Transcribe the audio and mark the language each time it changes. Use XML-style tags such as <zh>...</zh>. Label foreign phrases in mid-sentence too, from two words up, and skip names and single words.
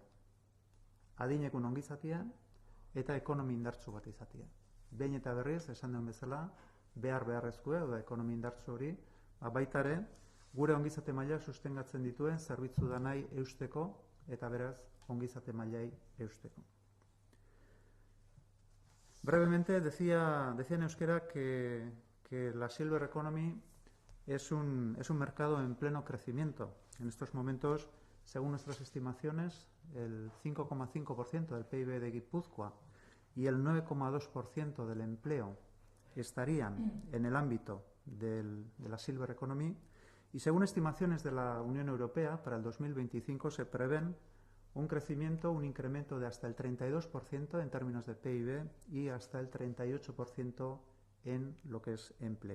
<eu>Adinekun ongizatia eta ekonomi indartsu bat izatia. Behin eta berriz, esan duen bezala, beharrezkoa da ekonomi indartsu hori, baitare gure ongizate maila sustengatzen dituen zerbitzu danai eusteko eta beraz ongizate mailai eusteko.</eu> <es>Brevemente, decía en euskera que la</es> <en>Silver Economy</en> <es>es un mercado en pleno crecimiento. En estos momentos, según nuestras estimaciones, el 5,5% del PIB de Guipúzcoa y el 9,2% del empleo estarían en el ámbito de la</es> <en>Silver Economy,</en> <es>y según estimaciones de la Unión Europea, para el 2025 se prevén un crecimiento, un incremento de hasta el 32% en términos de PIB y hasta el 38% en lo que es empleo.</es>